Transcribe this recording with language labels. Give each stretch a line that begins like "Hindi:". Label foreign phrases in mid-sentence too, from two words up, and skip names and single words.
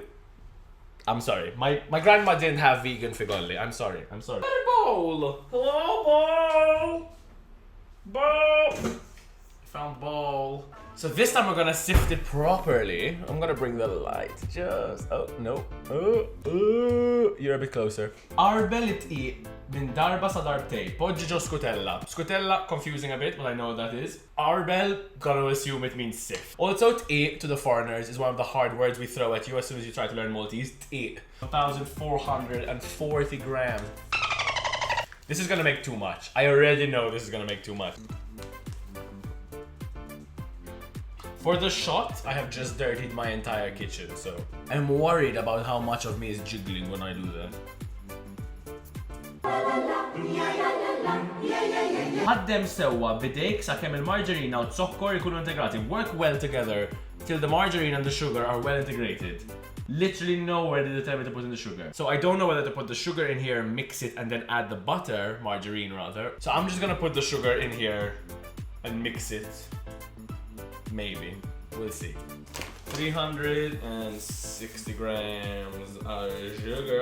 English: I'm sorry, my grandma didn't have vegan FIGOLLI. I'm sorry. Bowl. Hello, bowl. Bowl. Found bowl. So this time we're gonna sift it properly. I'm gonna bring the light. Oh no. You're a bit closer.
Maltese: Arbel itqiq min darba sa darbtej. Poġġi ġo skutella. Skutella,
English: confusing a bit, but I know what that is. Arbel, gonna assume it means sift. Also, tqiq to the foreigners is one of the hard words we throw at you as soon as you try to learn Maltese. Tqiq. 1,440 grams. This is gonna make too much. I already know this is gonna make too much. For the shot, I have just dirtied my entire kitchen, so I'm worried about how much of me is jiggling when I do that.
Maltese: Ħaddem sewwa bidejk sakemm il-margarina u t-sokkor ikunu integrati.
English: Work well together till the margarine and the sugar are well integrated. Literally nowhere did it tell me to put in the sugar. So I don't know whether to put the sugar in here, mix it, and then add the butter, margarine rather. So I'm just gonna put the sugar in here and mix it. Maybe. We'll see. 360 grams of sugar.